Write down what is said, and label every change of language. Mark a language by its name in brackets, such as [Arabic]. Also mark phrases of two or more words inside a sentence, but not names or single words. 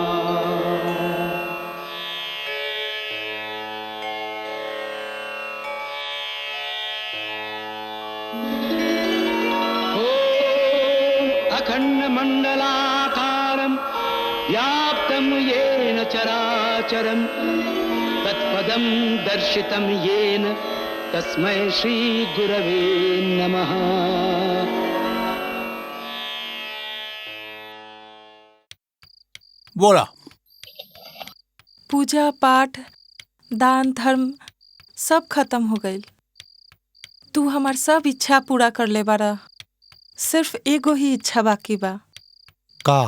[Sanskrit] अखंड मंडलाकारं व्याप्तं येन चराचरं तत्पदं दर्शितं येन तस्मै श्री गुरवे नमः। [Bhojpuri] बोला। पूजा पाठ दान धर्म सब खत्म हो गई। तू हमार सब इच्छा पूरा कर ले बारा, सिर्फ एगो ही इच्छा बाकी बा।